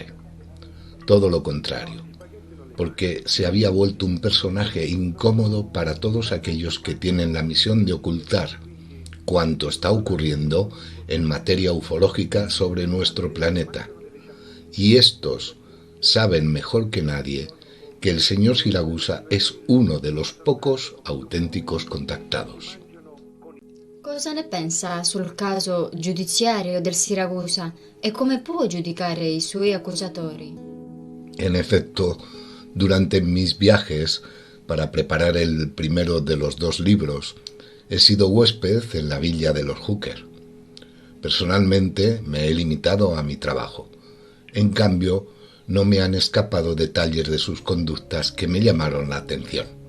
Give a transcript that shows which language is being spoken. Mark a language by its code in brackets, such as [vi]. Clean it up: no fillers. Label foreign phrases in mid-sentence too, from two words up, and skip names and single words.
[es] Todo lo contrario, porque se había vuelto un personaje incómodo para todos aquellos que tienen la misión de ocultar cuanto está ocurriendo en materia ufológica sobre nuestro planeta. Y estos saben mejor que nadie que el señor Siragusa es uno de los pocos auténticos contactados. [it] Cosa ne pensa sul caso giudiziario del Siragusa e come può giudicare i suoi accusatori? [es] En efecto, durante mis viajes para preparar el primero de los 2 libros, he sido huésped en la villa de los Hooker. Personalmente me he limitado a mi trabajo. En cambio, no me han escapado detalles de sus conductas que me llamaron la atención.